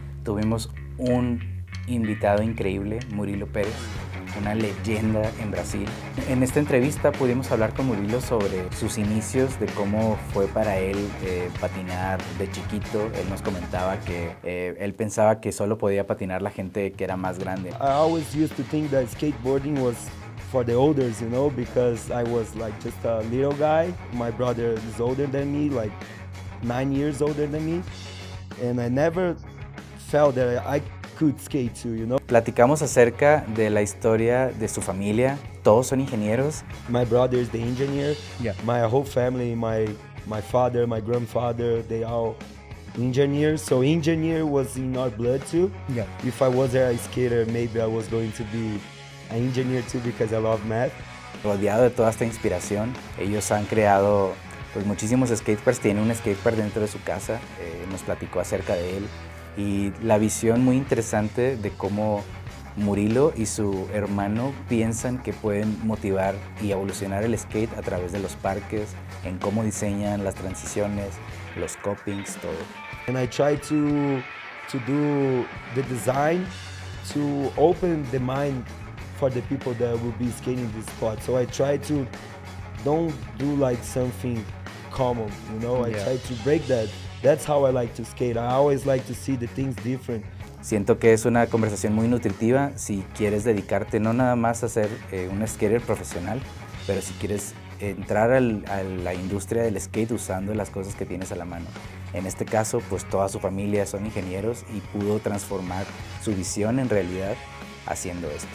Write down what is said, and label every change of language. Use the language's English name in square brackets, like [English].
[Spanish] Tuvimos un invitado increíble, Murilo Peres, una leyenda en Brasil. En esta entrevista pudimos hablar con Murilo sobre sus inicios, de cómo fue para él patinar de chiquito. Él nos comentaba que él pensaba que solo podía patinar la gente que era más grande. [English] I always used to think that skateboarding was for the olders, you know, because I was like just a little guy. My brother is older than me, like 9 years older than me, and I never felt that I could skate too, you know. [Spanish] Platicamos acerca de la historia de su familia. Todos son ingenieros. [English] My brother is the engineer. Yeah. My whole family, my father, my grandfather, they all engineers. So engineer was in our blood too. Yeah. If I was a skater, maybe I was going to be an engineer too because I love math. [Spanish] Rodeado de toda esta inspiración, ellos han creado pues, muchísimos skateparks. Tiene un skatepark dentro de su casa. Nos platicó acerca de él y la visión muy interesante de cómo Murilo y su hermano piensan que pueden motivar y evolucionar el skate a través de los parques, en cómo diseñan las transiciones, los copings, todo. [English] And I try to do the design to open the mind for the people that will be skating this spot. So I try to don't do like something common, you know. I try to break that. That's how I like to skate. I always like to see the things different. [Spanish] Siento que es una conversación muy nutritiva si quieres dedicarte no nada más a ser un skater profesional, pero si quieres entrar a la industria del skate usando las cosas que tienes a la mano. En este caso, pues toda su familia son ingenieros y pudo transformar su visión en realidad haciendo esto.